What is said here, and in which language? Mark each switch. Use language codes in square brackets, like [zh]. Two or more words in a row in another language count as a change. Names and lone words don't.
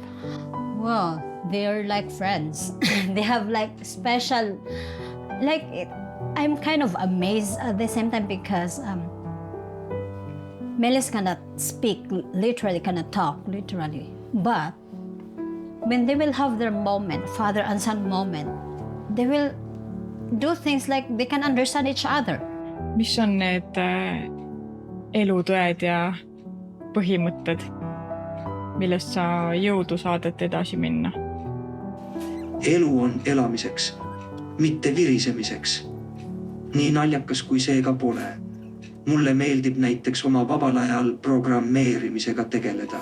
[en] Well, they're like friends. They have like special, like I'm kind of amazed at the same time because Melis cannot speak, literally cannot talk, literally. But when they will have their moment, father and son moment, they will do things like they can understand each other. [et] Mis on need elutõed ja põhimõtted, millest sa jõudu saad, et edasi minna? Elu on elamiseks, mitte virisemiseks. Nii naljakas kui see ka pole. Mulle meeldib näiteks oma vabal ajal programmeerimisega tegeleda.